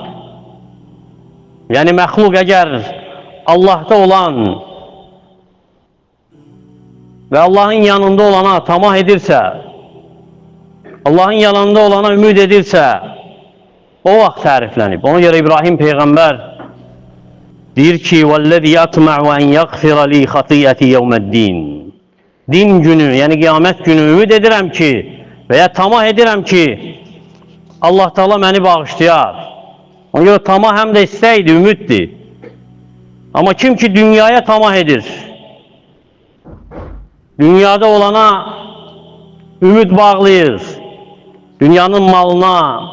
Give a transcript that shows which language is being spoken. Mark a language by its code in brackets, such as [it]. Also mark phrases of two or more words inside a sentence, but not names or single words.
[az] Yəni, məxluq əgər Allah'ta olan və Allah'ın yanında olana tamah edirsə, Allah'ın yanında olana ümid edirsə, o vaxt təriflənib. Ona görə İbrahim Peyğəmbər deyir ki, [ar] وَالَّذِي يَطْمَعُ أَنْ يَغْفِرَ لِي خَطِيَّتِي يَوْمَ الدِّينِ [az] Din günü, yəni qiyamət günü ümid edirəm ki, və ya tamah edirəm ki, Allah Teala məni bağışlayar. Ona görə tamah həm də istəkdir, ümiddir. Amma kim ki dünyaya tamah edir, dünyada olana ümid bağlayır, dünyanın malına,